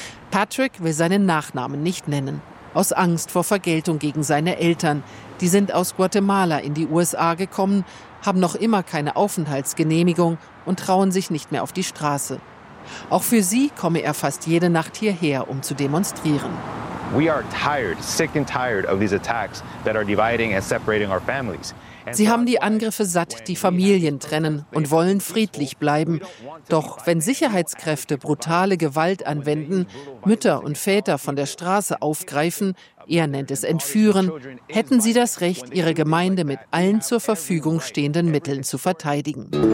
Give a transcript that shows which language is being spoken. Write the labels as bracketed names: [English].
[German] Patrick will seinen Nachnamen nicht nennen, aus Angst vor Vergeltung gegen seine Eltern. Die sind aus Guatemala in die USA gekommen, haben noch immer keine Aufenthaltsgenehmigung und trauen sich nicht mehr auf die Straße. Auch für sie komme er fast jede Nacht hierher, um zu demonstrieren. [English] We are tired, sick and tired of these attacks that are dividing and separating our families. [German] Sie haben die Angriffe satt, die Familien trennen und wollen friedlich bleiben. Doch wenn Sicherheitskräfte brutale Gewalt anwenden, Mütter und Väter von der Straße aufgreifen, er nennt es entführen, hätten sie das Recht, ihre Gemeinde mit allen zur Verfügung stehenden Mitteln zu verteidigen.